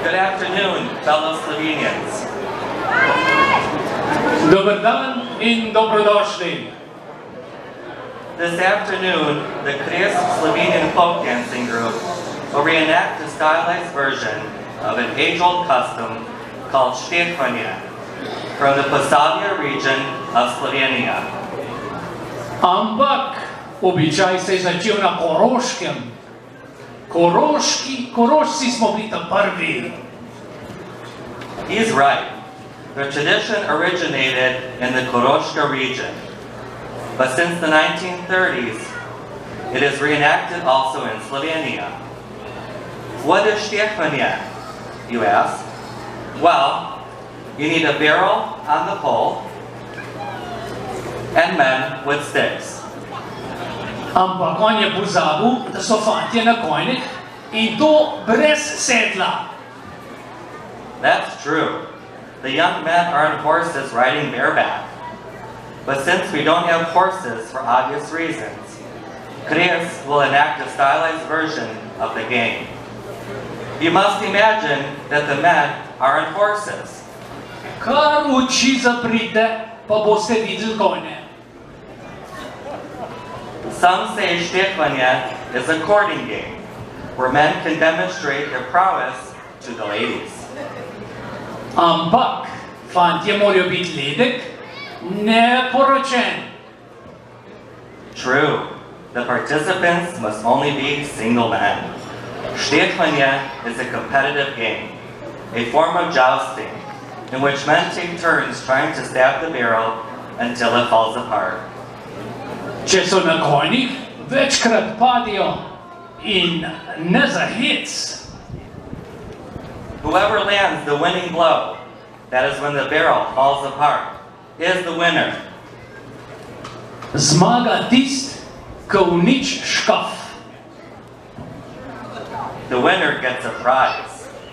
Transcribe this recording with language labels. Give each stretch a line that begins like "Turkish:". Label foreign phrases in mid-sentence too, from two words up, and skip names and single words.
English: afternoon, fellow Slovenians.
Croatian: Dobar dan
Slovenian: in dobrodošli.
English: This afternoon, the Kris Slovenian folk dancing group will reenact a stylized version of an age-old custom called Štefanje from the Posavia region of Slovenia.
Slovenian: Ampak običaj se je začel na Koroškem. Korošci smo bili ta prvi.
English: He's right. The tradition originated in the Koroška region, but since the 1930s, it is reenacted also in Slovenia. What is Štefanje, you ask? Well, you need a barrel on the pole and men with sticks.
Slovenian: Ampak on je pozabil, da so fantje na konjih in to brez sedla.
English: That's true. The young men are on horses riding bareback. But since we don't have horses for obvious reasons, Kris will enact a stylized version of the game. You must imagine that the men are on horses.
Slovenian: Kar oči zaprite, pa boste videli konje.
English: Some say Štefanje is a courting game, where men can demonstrate their prowess to the ladies.
Slovenian: Ampak fantje morajo biti ledek, neporočen.
English: True, the participants must only be single men. Štefanje is a competitive game, a form of jousting, in which men take turns trying to stab the barrel until it falls apart.
Slovenian: Če so na konjih, večkrat padijo in ne za hec.
English: Whoever lands the winning blow, that is when the barrel falls apart, is the winner.
Slovenian: Zmaga tist, ki uniči škaf.
English: The winner gets a prize.